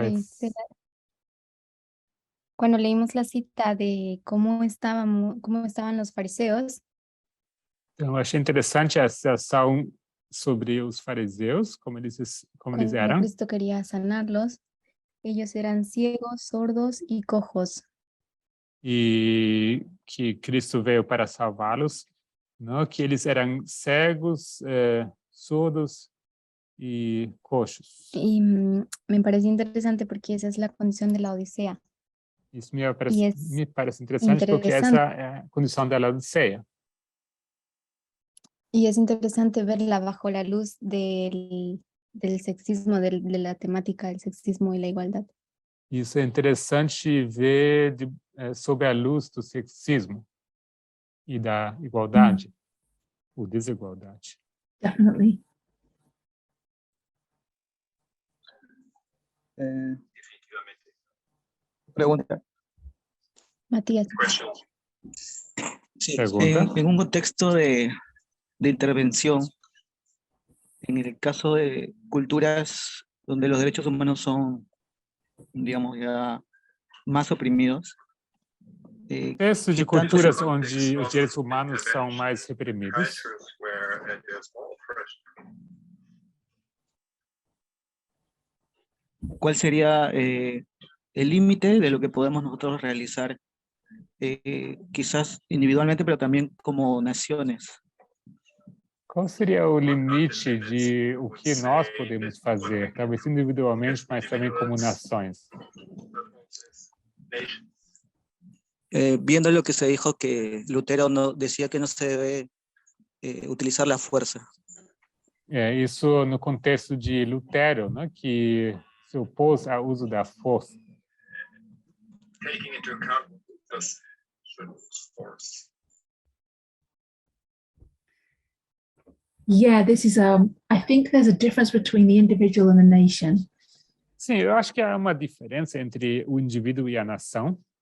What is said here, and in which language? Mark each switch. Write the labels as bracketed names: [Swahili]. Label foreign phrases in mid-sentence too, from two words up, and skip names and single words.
[Spanish] cuando leímos la cita de cómo estaban los fariseos. [Portuguese] Então, eu achei interessante essa ação sobre os fariseus, como eles [Spanish] Cuando [Portuguese] eram, [Spanish] Cristo quería sanarlos, ellos eran ciegos, sordos y cojos. [Portuguese] e que Cristo veio para salvá-los, não que eles eram cegos, surdos e coxos. [Spanish] Y me pareció interesante porque esa es la condición de la Odisea. [Portuguese] Isso me E parece interessante porque essa interessante. é a condição da Laodiceia. [Spanish] Y es interesante verla bajo la luz del sexismo, de la temática del sexismo y la igualdad. [Portuguese] Isso é interessante ver sob a luz do sexismo e da igualdade, ou desigualdade. [English] Definitely. [Spanish] Pregunta. Matías. Sí, Pregunta. en un contexto de intervención, en el caso de culturas donde los derechos humanos son, digamos, ya más oprimidos. [Portuguese] Textos de culturas onde os direitos humanos são mais reprimidos. [Spanish] ¿Cuál sería el límite de lo que podemos nosotros realizar, quizás individualmente, pero también como naciones? [Portuguese] Qual seria o limite de o que nós podemos fazer, talvez individualmente, mas também como nações? [Spanish] Viendo lo que se dijo que Lutero no, decía que no se debe utilizar la fuerza. [Portuguese] Isso no contexto de Lutero, né, que se opôs ao uso da força. [English] Yeah, this is I think there's a difference between the individual and the nation. [Portuguese] Sim, eu acho que há uma diferença entre o indivíduo e a nação.